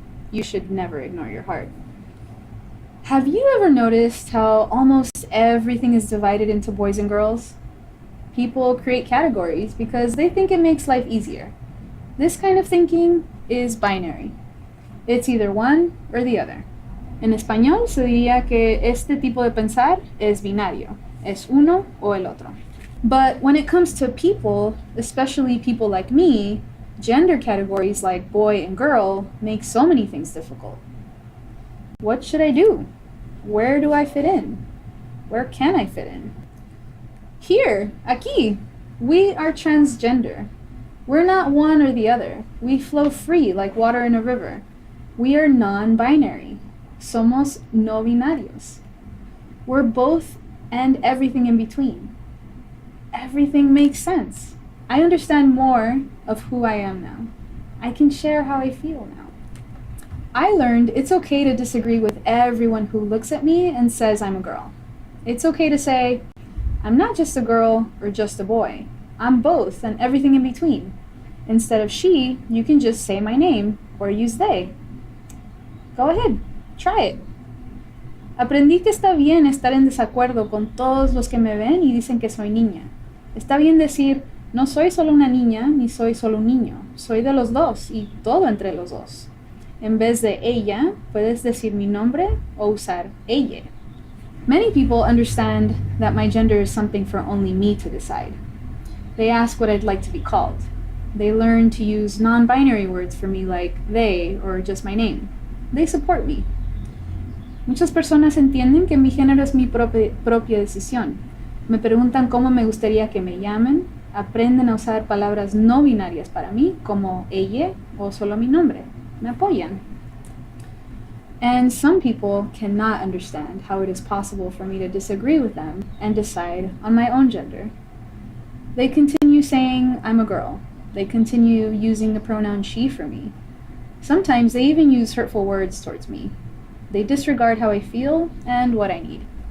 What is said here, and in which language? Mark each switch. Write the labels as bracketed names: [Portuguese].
[English] You should never ignore your heart. Have you ever noticed how almost everything is divided into boys and girls? People create categories because they think it makes life easier. This kind of thinking is binary. It's either one or the other. [Spanish] En español se diría que este tipo de pensar es binario. Es uno o el otro. [English] But when it comes to people, especially people like me, gender categories like boy and girl make so many things difficult. What should I do? Where do I fit in? Where can I fit in? Here, [Spanish] aquí, [English] we are transgender. We're not one or the other. We flow free like water in a river. We are non-binary. [Spanish] Somos no binarios. [English] We're both and everything in between. Everything makes sense. I understand more of who I am now. I can share how I feel now. I learned it's okay to disagree with everyone who looks at me and says I'm a girl. It's okay to say, I'm not just a girl or just a boy. I'm both and everything in between. Instead of she, you can just say my name or use they. Go ahead, try it. [Spanish] Aprendí que está bien estar en desacuerdo con todos los que me ven y dicen que soy niña. Está bien decir, no soy solo una niña ni soy solo un niño. Soy de los dos y todo entre los dos. En vez de ella, puedes decir mi nombre o usar ella. [English] Many people understand that my gender is something for only me to decide. They ask what I'd like to be called. They learn to use non-binary words for me like they or just my name. They support me. [Spanish] Muchas personas entienden que mi género es mi propia decisión. Me preguntan cómo me gustaría que me llamen. Aprenden a usar palabras no binarias para mí, como ella o solo mi nombre. Me apoyan. [English] And some people cannot understand how it is possible for me to disagree with them and decide on my own gender. They continue saying I'm a girl. They continue using the pronoun she for me. Sometimes they even use hurtful words towards me. They disregard how I feel and what I need.